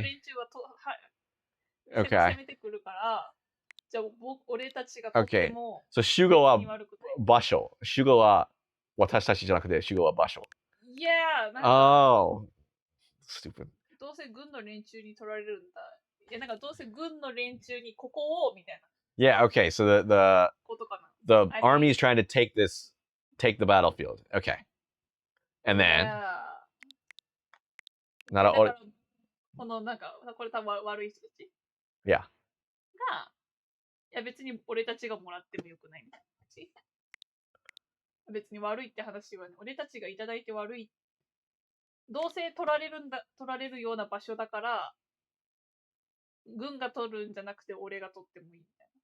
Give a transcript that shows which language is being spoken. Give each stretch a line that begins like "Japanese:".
Japanese: 軍の連中は攻めてくるから、じゃあ俺たちがとっても。 So 主語は場所。主語は私たちじゃなくて主語は場所。
English: Yeah! Oh. Stupid.
Japanese: どうせ軍の連中に取られるんだ。いや、なんかどうせ軍の連中にここをみたいな。
English: Yeah, okay. So the army is trying to take the battlefield. Okay. And then
Japanese: なら俺このなんかこれ多分悪い人たち
English: Yeah.
Japanese: がいや別に俺たちがもらってもよくないみたいな話。別に悪いって話は、ね、俺たちがいただいて悪い。どうせ取られるような場所だから軍が取るんじゃなくて俺が取ってもいいみたいな。